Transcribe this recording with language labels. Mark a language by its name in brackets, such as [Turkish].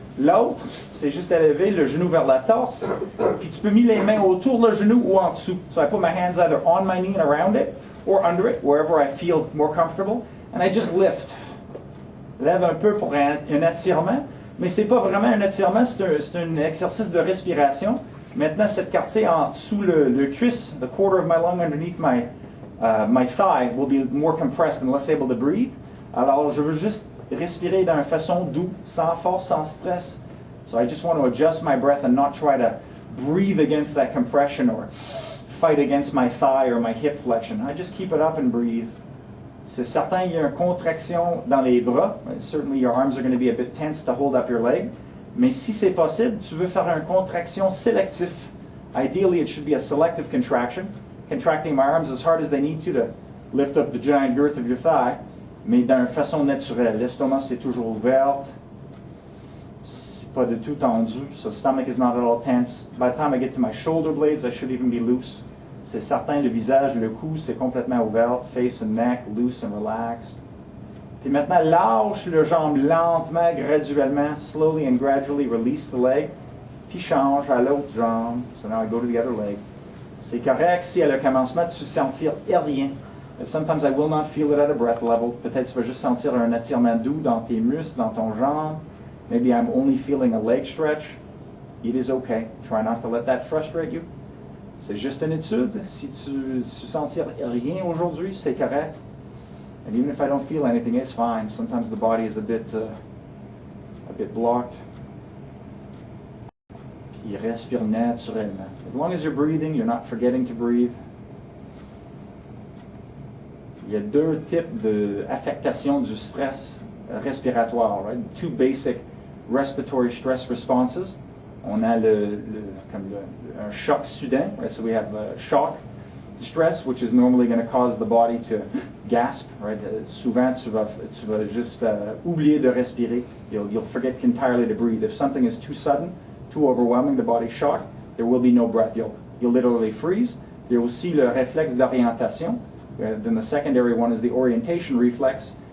[French] L'autre, c'est juste élever le genou vers la torse. Puis tu peux mettre les mains autour le genou ou en dessous. [English] So I put my hands either on my knee and around it or under it, wherever I feel more comfortable. And I just lift. [French] Lève un peu pour un attirement. Mais c'est pas vraiment un attirement, c'est un exercice de respiration. Maintenant, cette partie en dessous le cuisse, [English] the quarter of my lung underneath my thigh will be more compressed and less able to breathe. [French] Alors, je veux juste respirer d'une façon douce, sans force, sans stress. [English] So I just want to adjust my breath and not try to breathe against that compression or fight against my thigh or my hip flexion. I just keep it up and breathe. [French] C'est certain qu'il y a une contraction dans les bras. [English] Certainly your arms are going to be a bit tense to hold up your leg. [French] Mais si c'est possible, tu veux faire une contraction sélective. [English] Ideally, it should be a selective contraction. Contracting my arms as hard as they need to lift up the giant girth of your thigh. [French] Mais d'une façon naturelle. L'estomac, c'est toujours ouvert. C'est pas du tout tendu. [English] So stomach is not at all tense. By the time I get to my shoulder blades, I should even be loose. [French] C'est certain, le visage, le cou, c'est complètement ouvert. [English] Face and neck, loose and relaxed. [French] Puis maintenant, lâche le jambe lentement, graduellement. [English] Slowly and gradually release the leg. [French] Puis change à l'autre jambe. [English] So now I go to the other leg. [French] C'est correct si à le commencement, tu sentir rien. [English] Sometimes I will not feel it at a breath level. [French] Peut-être tu vas juste sentir un attirement doux dans tes muscles, dans ton jambe. [English] Maybe I'm only feeling a leg stretch. It is okay. Try not to let that frustrate you. [French] C'est juste une étude. Si tu sentir rien aujourd'hui, c'est correct. [English] And even if I don't feel anything, it's fine. Sometimes the body is a bit blocked. [French] Puis respire naturellement. [English] As long as you're breathing, you're not forgetting to breathe. [French] Il y a deux types d'affectation du stress respiratoire. [English] Right? Two basic respiratory stress responses. [French] On a un choc soudain. [English] Right? So we have shock stress, which is normally going to cause the body to gasp. Right? [French] Souvent, tu vas juste oublier de respirer. [English] You'll forget entirely to breathe. If something is too sudden, too overwhelming, the body's shocked, there will be no breath. You'll literally freeze. [French] Il y a aussi le réflexe d'orientation. [English] Then the secondary one is the orientation reflex.